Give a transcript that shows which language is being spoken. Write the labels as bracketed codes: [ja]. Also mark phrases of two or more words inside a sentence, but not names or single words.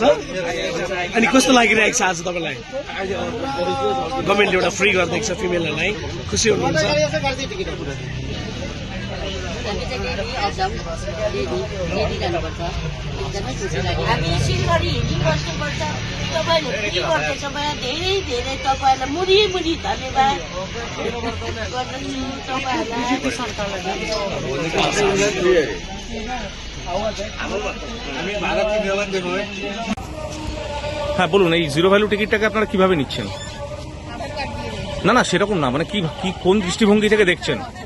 [ne] अनि कस्तो लागिरहेको छ आज तपाईँलाई? गभर्मेन्टले एउटा फ्री गरिदिएको छ फिमेलहरूलाई, खुसी हुनुहुन्छ? हामी सिलगढी हिँडी बस्नुपर्छ, तपाईँले फ्री गर्दैछ मलाई धेरै धेरै तपाईँहरूलाई मुरी मुरी धन्यवाद [bn] হ্যাঁ বলুন, এই জিরো ভ্যালু টিকিটটাকে আপনারা কিভাবে নিচ্ছেন? না না সেরকম না, মানে কি কি কোন দৃষ্টিভঙ্গি থেকে দেখছেন?